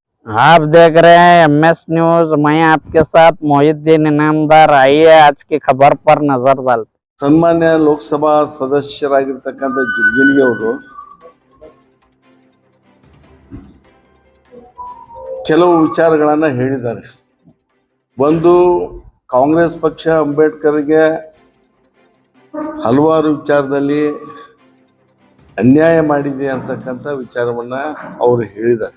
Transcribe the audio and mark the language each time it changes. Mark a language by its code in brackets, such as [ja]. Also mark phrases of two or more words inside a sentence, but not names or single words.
[hi] आप देख रहे हैं MS न्यूज। मैं आपके साथ मोहिद्दीन इनामदार। आइए आज की खबर पर नजर डालते। [kn] ಸನ್ಮಾನ್ಯ ಲೋಕಸಭಾ ಸದಸ್ಯರಾಗಿರ್ತಕ್ಕಂಥ ಜಿಗಜಿಣಗಿ ಅವರು ಕೆಲವು ವಿಚಾರಗಳನ್ನು ಹೇಳಿದ್ದಾರೆ. ಒಂದು, ಕಾಂಗ್ರೆಸ್ ಪಕ್ಷ ಅಂಬೇಡ್ಕರ್ಗೆ ಹಲವಾರು ವಿಚಾರದಲ್ಲಿ ಅನ್ಯಾಯ ಮಾಡಿದೆ ಅಂತಕ್ಕಂಥ ವಿಚಾರವನ್ನ ಅವರು ಹೇಳಿದ್ದಾರೆ.